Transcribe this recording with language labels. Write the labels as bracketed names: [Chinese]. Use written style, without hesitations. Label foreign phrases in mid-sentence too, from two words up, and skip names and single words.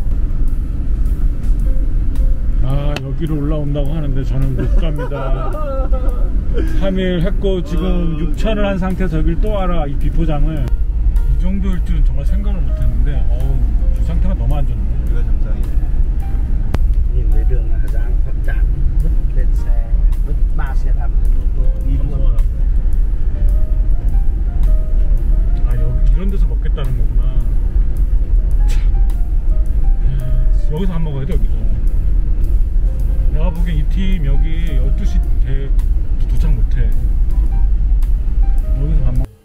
[Korean] 아, 여기로 올라온다고 하는데 저는 못 갑니다. 3일 했고 지금 6천을 한 상태에서 여길 또 와라. 이 비포장을. 이 정도일 줄은 정말 생각을 못 했는데 어우, 주 상태가 너무 안 좋네. 우리가 정상이네. [Vietnamese] Nhìn với đường Hà Giang phát triển vứt lên xe, vứt 3 xe đạp lên ô tô đi luôn. [Korean] 아, 여기 이런 데서 먹겠다는 거구나. 참. 여기서 안 먹어야 돼, 여기서. 팀 여기 12시 도착 못해. 여기서 밥 먹.